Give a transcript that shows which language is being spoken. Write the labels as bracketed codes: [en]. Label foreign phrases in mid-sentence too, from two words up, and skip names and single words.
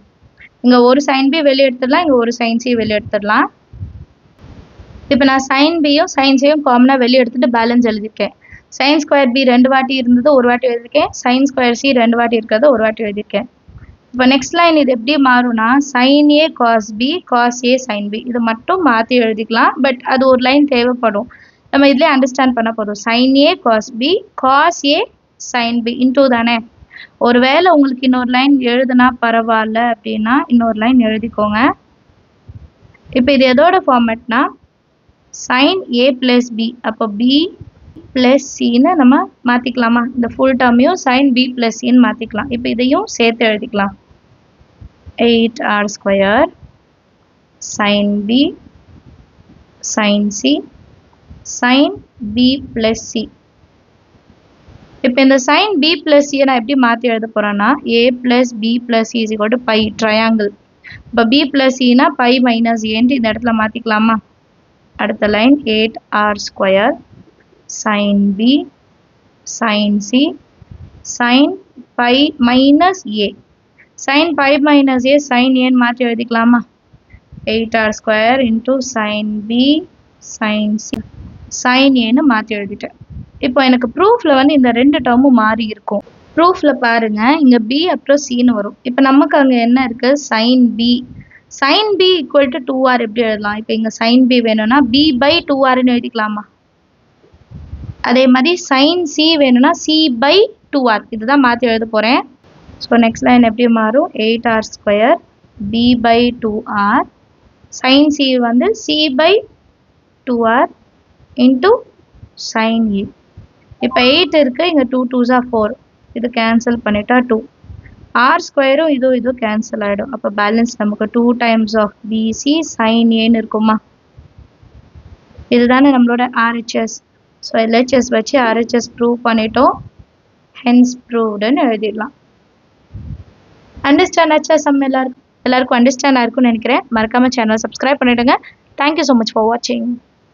[ta] இங்கே ஒரு [en] sin b [ta] வெளியே எடுத்துடலாம், இங்கே ஒரு [en] sin c [ta] வெளியே எடுத்துடலாம். இப்போ நான் [en] sin bயும் sin cயும் [ta] காமனாக வெளியே எடுத்துகிட்டு பேலன்ஸ் எழுதியிருக்கேன். [en] sin square b [ta] ரெண்டு வாட்டி இருந்தது, ஒரு வாட்டி எழுதியிருக்கேன். [en] sin square c [ta] ரெண்டு வாட்டி இருக்கிறது, ஒரு வாட்டி எழுதியிருக்கேன். இப்போ [en] next line [ta] இது எப்படி மாறும்னா [en] sin a cos b cos a sin b. [ta] இது மட்டும் மாற்றி எழுதிக்கலாம். பட் அது ஒரு லைன் தேவைப்படும். நம்ம இதிலே அண்டர்ஸ்டாண்ட் பண்ண போதும். [en] sin a cos b cos a sin b இன்டூ தானே. [ta] ஒருவேளை உங்களுக்கு இன்னொரு லைன் எழுதுனா பரவாயில்ல அப்படின்னா இன்னொரு லைன் எழுதிக்கோங்க. இப்போ இது எதோட ஃபார்மேட்னா [en] sin a plus b. [ta] அப்போ [en] b plus cன்னு [ta] நம்ம மாற்றிக்கலாமா. இந்த [en] full term sin b plus cன்னு [ta] மாற்றிக்கலாம். இப்போ இதையும் சேர்த்து எழுதிக்கலாம். [en] 8r square sin b sin c sin b plus c. [ta] இப்போ இந்த [en] sin b plus c [ta] நான் எப்படி மாற்றி எழுத போகிறேன்னா [en] a plus b plus c is equal to pi ட்ரையாங்கிள். இப்போ b plus c னா pi minus a [ta] இந்த இடத்துல மாற்றிக்கலாமா. [en] அடுத்த லைன் 8r square sin b sin c sin pi minus a sin pi minus a sin a [ta] மாற்றி எழுதிக்கலாமா. [en] 8r square into sin b sin c sin a [ta] ன்னு மாற்றி எழுதிட்டேன். இப்போ எனக்கு ப்ரூஃபில் வந்து இந்த ரெண்டு டேர்மும் மாறி இருக்கும். ப்ரூஃபில் பாருங்கள், இங்கே b அப்புறம் cன்னு வரும். இப்போ நமக்கு அங்கே என்ன இருக்குது [en] sin b. sin b equal to 2r [ta] எப்படி எழுதலாம். இப்போ இங்கே [en] sin b [ta] வேணும்னா [en] b by 2rன்னு [ta] எழுதிக்கலாமா. அதே மாதிரி [en] sin c [ta] வேணும்னா [en] c by 2r. [ta] இதுதான் மாற்றி எழுத போகிறேன். [en] so next line [ta] எப்படி மாறும் [en] 8r square b by 2r sin c வந்து c by 2r into sin a. [ta] இப்போ 8 இருக்கு, இங்கே 2 [en] 2s are 4, [ta] இது கேன்சல் பண்ணிட்டா 2. r ஸ்கொயரும் இதுவும் கேன்சல் ஆகிடும். அப்போ பேலன்ஸ் நமக்கு [en] 2 times of bc sin aன்னு [ta] இருக்குமா? இதுதானே நம்மளோட RHS. ஸோ LHS வச்சு RHS ப்ரூவ் பண்ணிட்டோம். [en] hence proved [ta] எழுதிடலாம். அண்டர்ஸ்டாண்ட் ஆச்சா? சம் எல்லாருக்கும் அண்டர்ஸ்டாண்ட் ஆயிருக்கும்னு நினைக்கிறேன். மறக்காமல் சேனலை சப்ஸ்கிரைப் பண்ணிவிடுங்க. [en] thank you so much for watching.